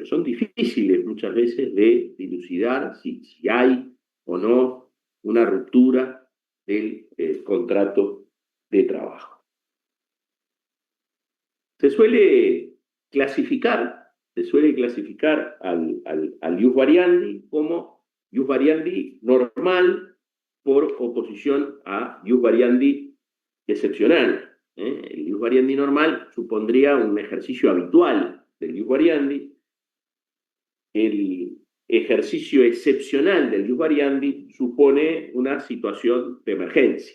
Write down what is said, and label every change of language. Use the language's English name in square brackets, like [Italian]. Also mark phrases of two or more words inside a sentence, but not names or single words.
[Spanish] Son difíciles muchas veces de dilucidar si hay o no una ruptura del contrato de trabajo. Se suele clasificar al [Latin] ius variandi [Spanish] como [Latin] ius variandi [Spanish] normal por oposición a [Latin] ius variandi [Spanish] excepcional. El [Latin] ius variandi [Spanish] normal supondría un ejercicio habitual del [Latin] ius variandi. [Spanish] El ejercicio excepcional del [Latin] ius variandi [Spanish] supone una situación de emergencia.